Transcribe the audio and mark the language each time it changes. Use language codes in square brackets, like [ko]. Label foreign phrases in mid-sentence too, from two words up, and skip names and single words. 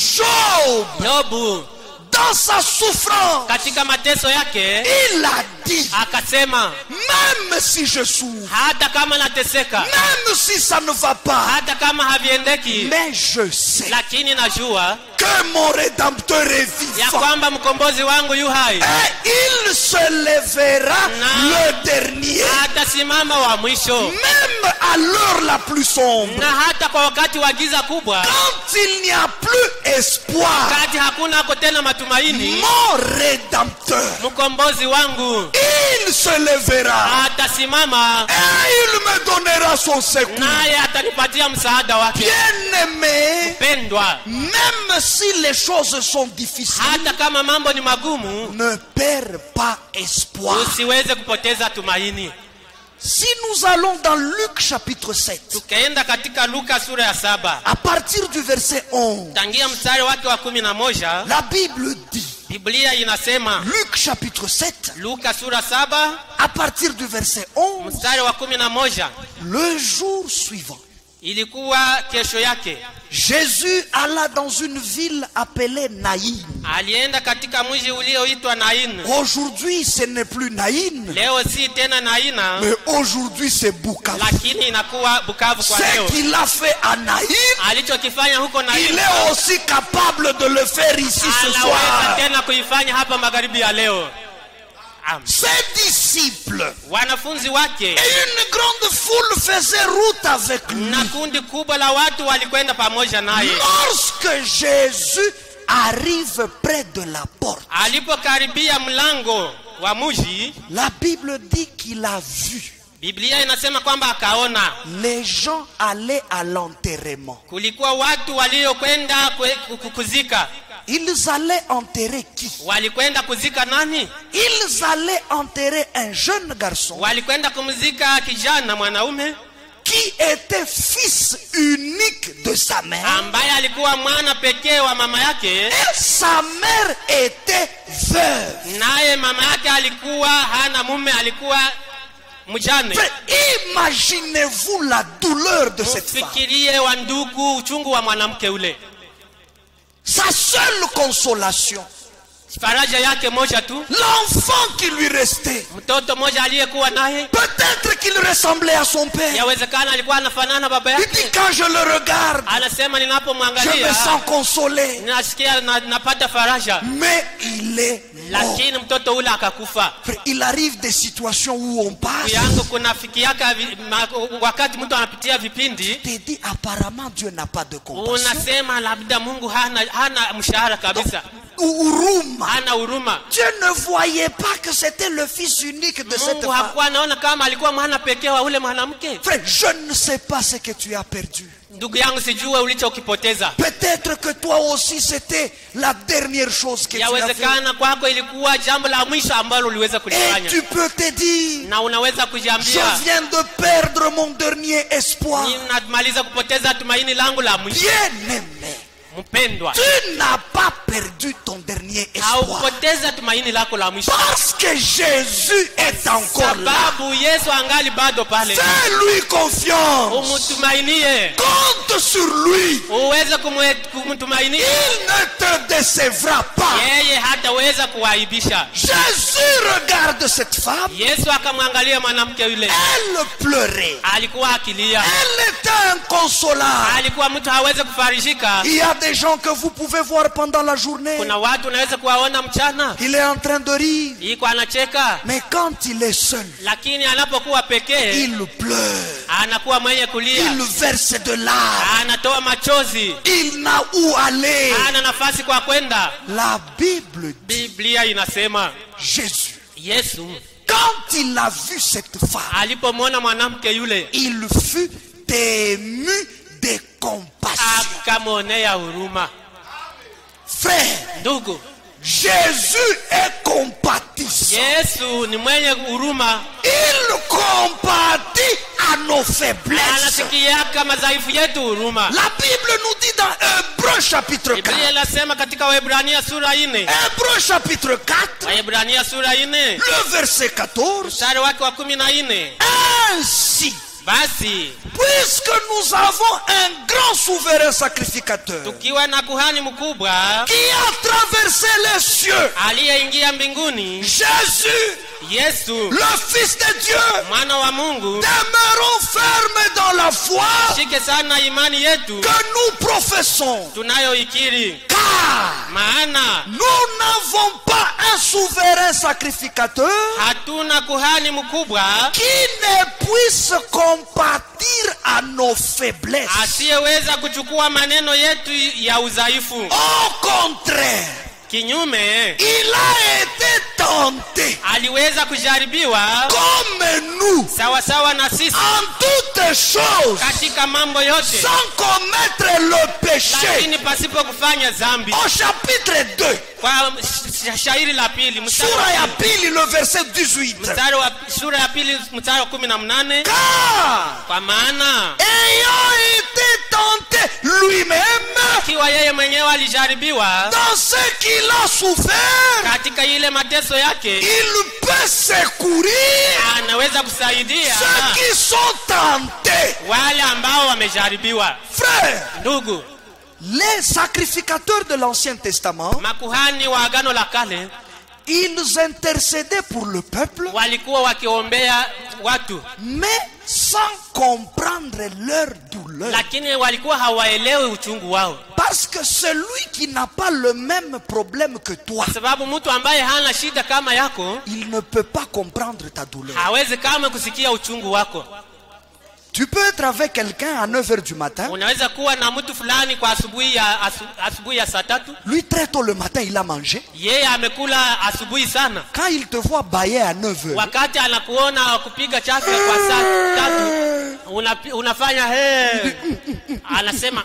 [sw] Yobu [fr] Dans sa souffrance, [sw] katika mateso yake [fr] il a dit, [sw] akasema, [fr] même si je souffre, [sw] hata kama nateseka, [fr] même si ça ne va pas, [sw] hata kama haviendeki, [fr] mais je sais [sw] lakini najua [fr] que mon Rédempteur est [sw] ya [fr] vivant. [sw] kwamba mkombozi wangu yu hai, [fr] Et il se lèvera le dernier, [sw] atasimama wa mwisho. [fr] même à l'heure la plus sombre. [sw] Na hata kwa wakati wa giza kubwa, [fr] Quand il n'y a plus espoir, [sw] wakati hakuna ako tena matumaini, [fr] mon Rédempteur, [sw] mkombozi wangu [fr] il se lèvera [sw] atasimama, [fr] et il me donnera son secours. [sw] naye atanipatia msaada wake. [fr] Bien-aimé, [sw] Pendwa, [fr] même si les choses sont difficiles, [sw] hata kama mambo ni magumu, [fr] ne perds pas espoir. [sw] usiweze kupoteza tumaini. [fr] Si nous allons dans Luc chapitre 7, [sw] Tukaenda katika Luka sura ya 7, [fr] à partir du verset 11, [sw] tangia mstari wake wa 11, [fr] la Bible dit, [sw] Biblia inasema, [fr] Luc chapitre 7, [sw] Luka sura 7 [fr] à partir du verset 11, [sw] mstari wa 11, [fr] le jour suivant, [sw] Ilikuwa kesho yake. [fr] Jésus alla dans une ville appelée Naïn. [sw] Alienda katika mji ulioitwa Nain. [fr] Aujourd'hui, ce n'est plus Naïn. [sw] Leo si tena Naina, [fr] Mais aujourd'hui, c'est Bukavu. [sw] lakini inakuwa Bukavu kwa leo. [fr] Ce qu'il a fait à Naïn, [sw] Alichokifanya huko [fr] il Nain, est aussi capable de le faire ici ce [sw] anaweza [fr] soir. [sw] tena kuifanya hapa magharibi ya leo. [fr] Ses disciples [sw] Wanafunzi wake [fr] et une grande foule faisaient route avec lui. [sw] na kundi kubwa la watu walikwenda pamoja naye. [fr] Lorsque Jésus arrive près de la porte, [sw] Alipokaribia mlango wa mji, [fr] la Bible dit qu'il a vu. [sw] Biblia inasema kwamba akaona [fr] Les gens allaient à l'enterrement. [sw] kulikuwa watu waliokwenda kuzika. [fr] Ils allaient enterrer qui? [sw] Walikwenda kuzika nani? [fr] Ils allaient enterrer un jeune garçon [sw] Walikwenda kumzika kijana mwanaume [fr] qui était fils unique de sa mère. [sw] ambaye alikuwa mwana pekee wa mama yake, [fr] Et sa mère était veuve. [sw] naye mama yake alikuwa hana mume, alikuwa mjane. [fr] Imaginez-vous la douleur de cette femme. [sw] Fikirie wa ndugu, uchungu wa mwanamke ule. [fr] Sa seule consolation, [sw] Faraja yake moja tu, [fr] l'enfant qui lui restait. [sw] mtoto moja aliyekuwa naye. [fr] Peut-être qu'il ressemblait à son père. [sw] Yawezekana alikuwa anafanana baba [fr] Il [sw] yake. [fr] dit quand je le regarde, [sw] Anasema [fr] je me [sw] ninapomwangalia [fr] sens consolé. [sw] nasikia napata faraja, [fr] Mais il est mort. [sw] lakini mtoto ule akakufa. [fr] Il arrive des situations où on passe. [sw] Yangu kuna fikiaka wakati mtu anapitia vipindi, [fr] Tu te dis apparemment Dieu n'a pas de compassion. [sw] unasema labda Mungu hana mshahara kabisa, Huruma. hana huruma. [fr] Dieu ne voyait pas que c'était le fils unique de cette [sw] Mungu [fr] femme. [sw] hakuwa anaona kama alikuwa mwana pekee wa ule mwanamke. [fr] Frère, je ne sais pas ce que tu as perdu. [sw] Ndugu yangu, sijue ulichokipoteza. [fr] Peut-être que toi aussi c'était la dernière chose que tu as fait. [sw] Yawezekana kwako ilikuwa jambo la mwisho ambalo uliweza [fr] Et [sw] kulifanya, [fr] tu peux te dire, [sw] na unaweza [fr] je [sw] kujiambia, [fr] viens de perdre mon dernier espoir. [sw] ninamaliza kupoteza tumaini langu la mwisho. [fr] Bien-aimé, [sw] Mpendwa, [fr] tu n'as pas perdu ton dernier espoir. [sw] haukupoteza tumaini lako la mwisho, [fr] Parce que Jésus est encore là. [sw] sababu Yesu angali bado pale. [fr] Fais-lui confiance. [sw] Umtumainie, [fr] Compte sur lui. [sw] uweze kumtumainia. [fr] Il ne te décevra pas. [sw] Yeye hataweza kuaibisha. [fr] Jésus regarde cette femme. [sw] Yesu akamwangalia mwanamke yule, [fr] Elle pleurait. [sw] alikuwa akilia, [fr] Elle était inconsolable. [sw] alikuwa mtu hawezi kufarishika. [fr] Il y a des gens que vous pouvez voir pendant la journée. [sw] Kuna watu unaweza kuwaona mchana [fr] Il est en train de rire. [sw] iko anacheka, [fr] Mais quand il est seul, [sw] lakini anapokuwa pekee [fr] il pleure. [sw] anakuwa mwenye kulia, [fr] Il verse de larmes. [sw] anatoa machozi, [fr] Il n'a où aller. [sw] hana nafasi kwa kwenda. [fr] La Bible dit, [sw] Biblia inasema [fr] Jésus, [sw] Yesu [fr] quand il a vu cette femme, [sw] alipomwona mwanamke yule [fr] il fut ému de compassion. [sw] akamwonea huruma. [fr] Frère, [sw] Ndugu, [fr] Jésus est compatissant. [sw] Yesu ni mwenye huruma, [fr] Il compatit à nos faiblesses. [sw] anasikiaka madhaifu yetu huruma. [fr] La Bible nous dit dans Hébreux chapitre 4. [sw] Biblia inasema katika Waebrania sura 4, [fr] Hébreux chapitre 4, [sw] Waebrania sura 4 [fr] le verset 14. [sw] mstari wake wa 14, [fr] Ainsi, [sw] basi [fr] puisque nous avons un grand souverain sacrificateur [sw] tukiwa na kuhani mkubwa [fr] qui a traversé les cieux, [sw] aliyeingia mbinguni, [fr] Jésus, [sw] Yesu [fr] le Fils de Dieu, [sw] mwana wa Mungu, [fr] demeurons fermes dans la foi [sw] shike sana imani yetu [fr] que nous professons. [sw] tunayoikiri, [fr] Car [sw] maana [fr] nous n'avons pas un souverain sacrificateur [sw] hatuna kuhani mkubwa [fr] qui ne puisse compatir à nos faiblesses. [sw] asiyeweza kuchukua maneno yetu ya udhaifu. [fr] Au contraire, [sw] Kinyume, [fr] il a été tenté [sw] aliweza kujaribiwa [fr] comme nous [sw] sawa sawa na sisi [fr] en toutes choses [sw] katika mambo yote, [fr] sans commettre le péché. [sw] lakini pasipo kufanya dhambi. [fr] Au chapitre 2, [sw] Kwa shairi la pili, sura ya pili, [fr] le verset 18. [sw] sura ya pili mstari wa 18, [fr] Car [sw] kwa maana [fr] ayant été tenté lui-même, [sw] ikiwa yeye mwenyewe alijaribiwa [fr] dans ce qu'il a souffert, [sw] katika ile mateso yake, [fr] il peut secourir [sw] anaweza kusaidia [fr] ceux qui sont tentés. [sw] wale ambao wamejaribiwa. [fr] Frère, [sw] Ndugu, [fr] les sacrificateurs de l'Ancien Testament, [sw] makuhani wa Agano la Kale [fr] ils intercédaient pour le peuple, [sw] walikuwa wakiombea watu, [fr] mais sans comprendre leur douleur. [sw] lakini walikuwa hawaelewi uchungu wao, [fr] Parce que celui qui n'a pas le même problème que toi, [sw] sababu mtu ambaye hana shida kama yako [fr] il ne peut pas comprendre ta douleur. [sw] hawezi kama kusikia uchungu wako. [fr] Tu peux être avec quelqu'un à 9 h du matin. [sw] Unaweza kuwa na mtu fulani kwa asubuhi ya saa 3, [fr] Lui, très tôt le matin, il a mangé. [sw] yeye amekula asubuhi sana. [fr] Quand il te voit bailler à 9 h, [sw] Wakati anakuona kupiga chafya kwa saa 3, unafanya anasema